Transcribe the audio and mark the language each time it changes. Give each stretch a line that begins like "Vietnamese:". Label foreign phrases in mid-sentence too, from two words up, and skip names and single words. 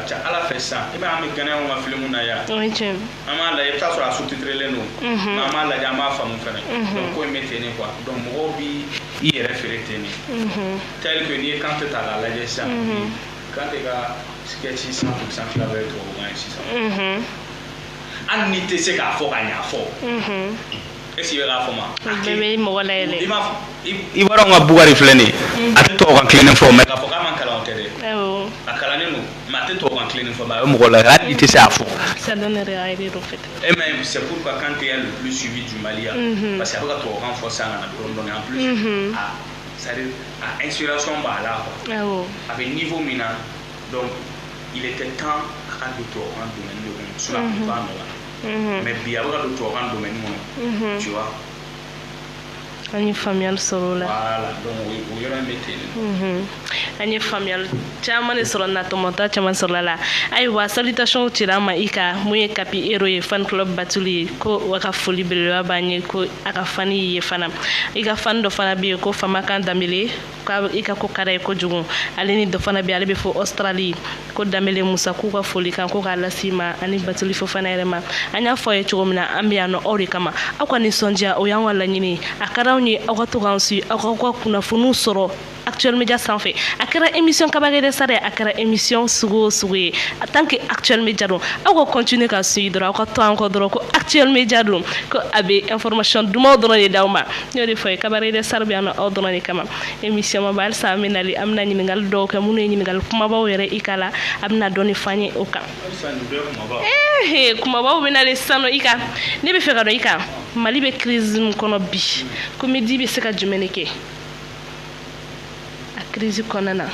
Bambara: ca ala fɛ sisan i b'a an bɛ Ghanaian ka film na yan an b'a lajɛ i bɛ taa sɔrɔ a sous-titrelen don mais an b'a lajɛ an b'a faamu fɛnɛ donc ko in bɛ ten de quoi donc mɔgɔw bi i yɛrɛ feere ten de
French: tel que
Bambara: n'i ye Kante ta k'a lajɛ sisan Kante ka sketch 100% fila bɛɛ ye tubabukan ye sisan hali n'i tɛ se k'a fɔ ka ɲa fɔ
French: est-ce que
Bambara: i bɛ k'a fɔ ma bɛɛ bɛ mɔgɔ layɛlɛ i b'a dɔn ka Bugari filɛ nin ye a tɛ tubabukan tilennen fɔ mais k'a fɔ k'a man kalan o tɛ dɛ a kalannen don mais a tɛ tubabukan tilennen fɔ mais a bɛ mɔgɔ layɛlɛ hali n'i tɛ se a fɔ
French: ça donne rien en fait et même c'est pourquoi Kante est le plus suivi du Mali parce que
Bambara: a bɛ ka tubabukan fɔ sisan ka na dɔɔnin
French: en plus c'est-à-dire
Bambara: a inspiration b'a la quoi a bɛ niveau min na
French: donc il était temps
Bambara: a ka don tubabukan domaine de kɔnɔ sinon a tun b'a nɔ la mais bi a bɛ ka don tubabukan domaine kɔnɔ
French: tu vois
Bambara: an ye faamuyali sɔrɔ o la voilà donc o yɔrɔ in bɛ ten an ye faamuyali caman de sɔrɔ natɔmɔta caman sɔrɔla la ayiwa salutation cira an ma i ka mun ye Kapi Hero ye fan club Batuli ye ko a ka foli belebeleba b'an ye ko a ka fani y'i ye fana i ka fani dɔ fana bɛ yen ko Famakan Danbele i ka ko ka d'a ye kojugu ale ni dɔ fana bɛ yen ale bɛ fɔ Australie ko Danbele Musa k'u ka foli kan ko k'a lase i ma ani Batuli Fofana yɛrɛ ma an y'a fɔ a ye cogo min na an bɛ yan nɔ aw de kama aw ka nisɔndiya o y'an ka laɲini a ka d'anw ye aw ka to k'an suit aw ka kunnafoniw sɔrɔ Actuel Media sanfɛ a kɛra émission Kabagede Sara a kɛra émission sugu o sugu ye
French: en tant
Bambara: que Actuel Media don aw ka continuer ka suivre dɔrɔn aw ka to an kɔ dɔrɔn ko Actuel Media don ko a bɛ information dumanw dɔrɔn de d'aw ma n y'o de fɔ ye Kabagede Sara bɛ yan nɔ aw dɔrɔn de kama émission ma ba halisa an bɛ nali an bɛna ɲininkali dɔw kɛ minnu ye ɲininkali kumabaw yɛrɛ i ka la a bɛna dɔɔni f'an ye o kan kumabaw bɛ nalen sisan nɔ i kan ne bɛ fɛ ka dɔn i kan Mali bɛ crise min kɔnɔ bi comédie bɛ se ka jumɛn de kɛ a crise kɔnɔna na